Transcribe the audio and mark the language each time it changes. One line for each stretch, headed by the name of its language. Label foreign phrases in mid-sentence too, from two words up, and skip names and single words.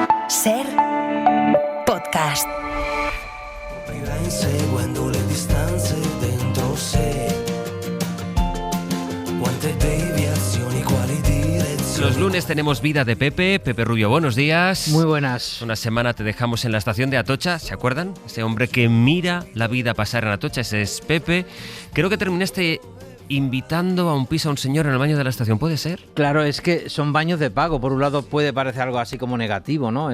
Spanish: Ser podcast.
Italian: Aprirà inseguendo le distanze dentro sé. Quante deviazioni, quali direzioni.
Spanish: Los lunes tenemos Vida de Pepe. Pepe Rubio, buenos días. Muy buenas. Una semana te dejamos en la estación de Atocha, ¿se acuerdan? Ese hombre que mira la vida pasar en Atocha, ese es Pepe. Creo que terminaste invitando a un piso a un señor en el baño de la estación, ¿puede ser? Claro, es que son baños de pago. Por un lado puede parecer algo así como negativo, ¿no?